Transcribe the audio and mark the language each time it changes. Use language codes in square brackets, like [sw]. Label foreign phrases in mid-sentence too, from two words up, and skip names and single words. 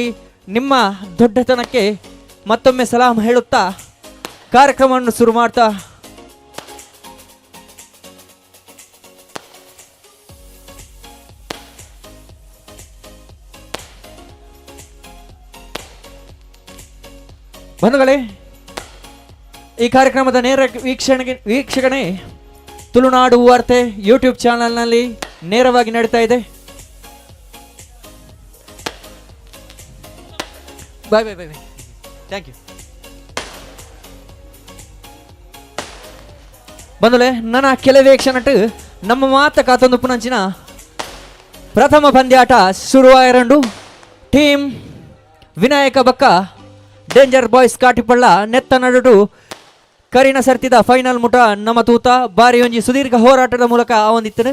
[kn] ನಿಮ್ಮ ದೊಡ್ಡತನಕ್ಕೆ ಮತ್ತೊಮ್ಮೆ ಸಲಾಂ ಹೇಳುತ್ತಾ ಕಾರ್ಯಕ್ರಮವನ್ನು ಶುರು ಮಾಡ್ತಾ ಬಂಧುಗಳೇ, ಈ ಕಾರ್ಯಕ್ರಮದ ನೇರ ವೀಕ್ಷಣೆ ತುಳುನಾಡು ವಾರ್ತೆ ಯೂಟ್ಯೂಬ್ ಚಾನಲ್ನಲ್ಲಿ ನೇರವಾಗಿ ನಡೀತಾ ಇದೆ. [en] bye bye bye bye thank you. [tcy] ಬಂಧುಗಳೇ, ನನ್ನ ಕೆಲವೇ ಕ್ಷಣಟ್ಟು ನಮ್ಮ ಮಾತ ಕಾತೊಂದು ಪುನಂಚಿನ ಪ್ರಥಮ ಪಂದ್ಯಾಟ ಶುರುವಾಯಿರಂಡು. ಟೀಮ್ ವಿನಾಯಕ ಬಕ್ಕ ಡೇಂಜರ್ ಬಾಯ್ಸ್ ಕಾಟಿಪಳ್ಳ ನೆತ್ತ ನಡುಡು ಕರಿನ ಸರ್ತಿದ ಫೈನಲ್ ಮುಟ ನಮ್ಮ ತೂತ ಬಾರಿ ಒಂಜಿ ಸುದೀರ್ಘ ಹೋರಾಟದ ಮೂಲಕ ಆವೊಂದಿತ್ತನು.